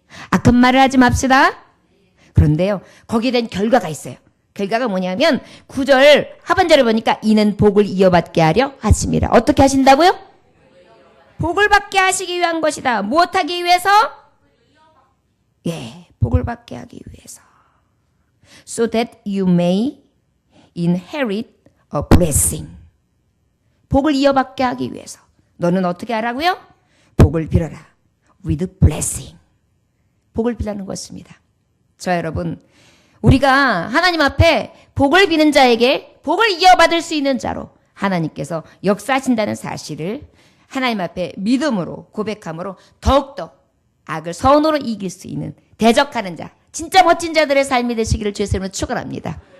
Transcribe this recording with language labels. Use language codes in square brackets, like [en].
[ko] 악한 말을 하지 맙시다. 그런데요, 거기에 대한 결과가 있어요. 결과가 뭐냐면 9절 하반절을 보니까 이는 복을 이어받게 하려 하심이라. 어떻게 하신다고요? 복을 받게 하시기 위한 것이다. 무엇하기 위해서? 예, 복을 받게 하기 위해서. [en] So that you may inherit a blessing. [ko] 복을 이어받게 하기 위해서. 너는 어떻게 하라고요? 복을 빌어라. [en] With blessing. [ko] 복을 빌라는 것입니다. 자, 여러분, 우리가 하나님 앞에 복을 비는 자에게 복을 이어받을 수 있는 자로 하나님께서 역사하신다는 사실을 하나님 앞에 믿음으로 고백함으로 더욱더 악을 선으로 이길 수 있는 대적하는 자, 진짜 멋진 자들의 삶이 되시기를 주의 이름으로 축원합니다.